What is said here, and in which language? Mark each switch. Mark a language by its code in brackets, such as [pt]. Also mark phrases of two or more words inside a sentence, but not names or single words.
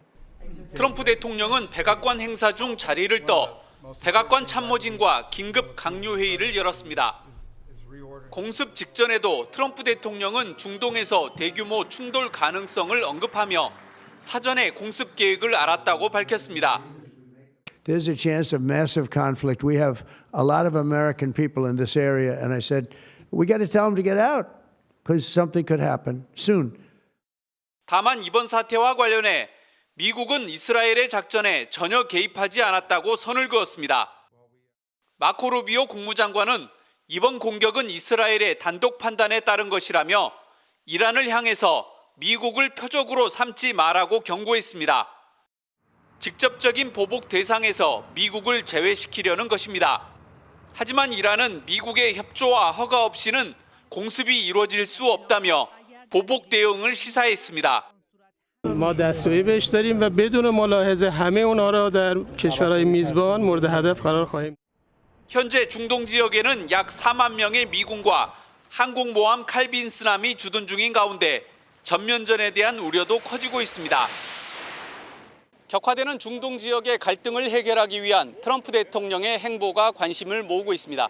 [ko] 트럼프 대통령은 백악관 행사 중 자리를 떠 백악관 참모진과 긴급 강요회의를 열었습니다. 공습 직전에도 트럼프 대통령은 중동에서 대규모 충돌 가능성을 언급하며 사전에 공습 계획을 알았다고 밝혔습니다. [en] There's a chance of massive conflict. We have a lot of American people in this area, and I said, we got to tell them to get out because something could happen soon. [ko] 다만 이번 사태와 관련해 미국은 이스라엘의 작전에 전혀 개입하지 않았다고 선을 그었습니다. 마코 루비오 국무장관은 이번 공격은 이스라엘의 단독 판단에 따른 것이라며 이란을 향해서 미국을 표적으로 삼지 말라고 경고했습니다. 직접적인 보복 대상에서 미국을 제외시키려는 것입니다. 하지만 이란은 미국의 협조와 허가 없이는 공습이 이루어질 수 없다며 보복 대응을 시사했습니다. [fa] ما دستوری بهش داریم و بدون ملاحظه همه اونها را در کشورهای میزبان مورد هدف قرار خواهیم. [ko] 현재 중동 지역에는 약 4만 명의 미군과 항공모함 칼빈스남이 주둔 중인 가운데 전면전에 대한 우려도 커지고 있습니다. 격화되는 중동 지역의 갈등을 해결하기 위한 트럼프 대통령의 행보가 관심을 모으고 있습니다.